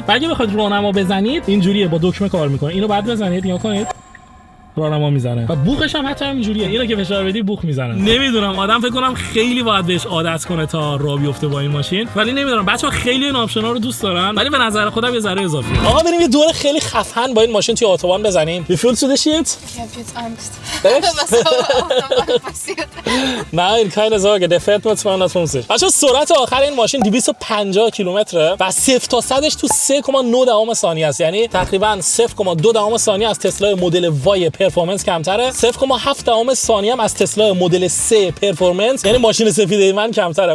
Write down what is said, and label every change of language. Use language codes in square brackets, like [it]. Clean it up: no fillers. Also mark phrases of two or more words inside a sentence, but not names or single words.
[fa] اگه بخواید راهنما بزنید اینجوریه، با دکمه کار میکنه. اینو بعد بزنید نگاه کنید راهنما میزنه و بوقش هم حتی اینجوریه، اینو که فشار بدی بوق میزنه. نمیدونم آدم فکر کنم خیلی باید بهش عادت کنه تا راه بیفته با این ماشین، ولی نمیدونم بچه‌ها خیلی این آپشنا رو دوست دارن، ولی به نظر خودم یه ذره اضافی. آقا بریم یه دور خیلی خفن با این ماشین توی اتوبان بزنیم. [de] Wie fühlst du dich jetzt? Ich habe jetzt Angst. Echt? Was auch passiert. Nein, keine Sorge, der fährt nur 250. [fa] بچه‌ها سرعت آخر این ماشین 250 کیلومتره و 0 تا 100ش تو 3.9 ثانیه است. یعنی تقریبا 0.2 ثانیه از تسلا مدل وای پرفورمنس کمتره، 0.7 ثانیه هم از تسلا مدل 3 پرفورمنس، یعنی ماشین سفید من کمتره.